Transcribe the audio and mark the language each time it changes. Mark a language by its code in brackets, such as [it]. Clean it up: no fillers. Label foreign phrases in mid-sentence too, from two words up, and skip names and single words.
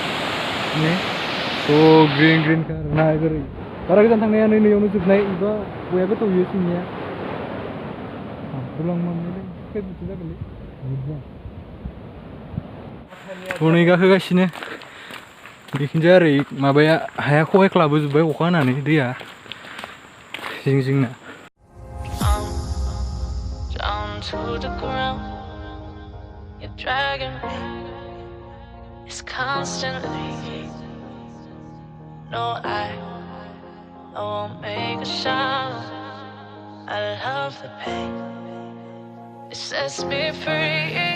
[brx] ग्रिन ग्रिन खारना ओरै बारा गोजान थांनाया नैयावनो जोबनाय एबा बया गोथौयो सिंनिया हनै गाखोगासिनो बेखिनजाय ओरै माबाया हाया खहायख्लाबोजोब्बाय अखा हानानै दैया जिं जिंना [en] to the ground, you're dragging me. It's constantly. No, I won't make a sound. I love the pain. It sets me free.